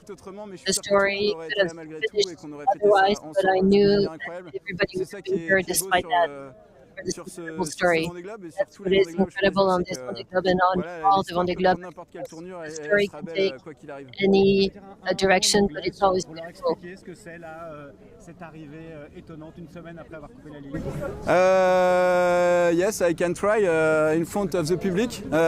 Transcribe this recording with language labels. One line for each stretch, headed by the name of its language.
English: The story could have finished otherwise, but I knew that everybody was being here despite that. For this incredible story. That's what is incredible on this Vendée Globe and on all the Vendée Globe. The story can take any direction, but it's always beautiful.
French: Qu'est-ce que c'est là, cette arrivée étonnante une semaine après avoir coupé la ligne?
English: Yes, I can try in front of the public.